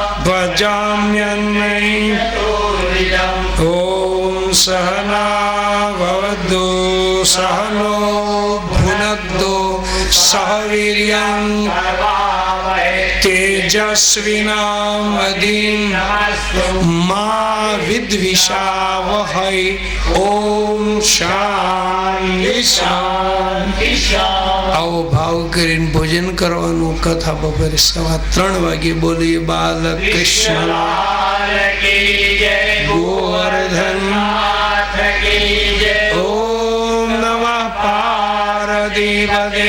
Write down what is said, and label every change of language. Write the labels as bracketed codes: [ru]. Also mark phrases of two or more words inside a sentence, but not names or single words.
[sa] भजाम्यन्मयम् ॐ सहना भवतु सहनो भुनक्तु सह वीर्यं तेजस्विनावधीतमस्तु मा विद्विषावहै. ॐ शान्ति शान्ति. [gu] આવો ભાવ કરીને ભોજન કરવાનું. કથા બપોરે 3:15 વાગે બોલીએ. બાલકૃષ્ણ ગોવર્ધન. [sa] ओम् नमः पार्वतीपते.